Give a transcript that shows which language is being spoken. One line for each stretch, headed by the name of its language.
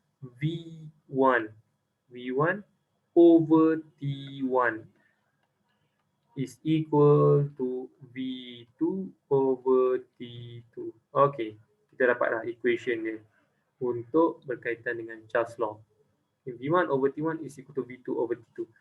English: V1 over T1 is equal to V2 over T2.
Malay: Okey, kita dapatlah equation dia untuk berkaitan dengan Charles law.
English: V1 over T1 is equal to V2 over T2.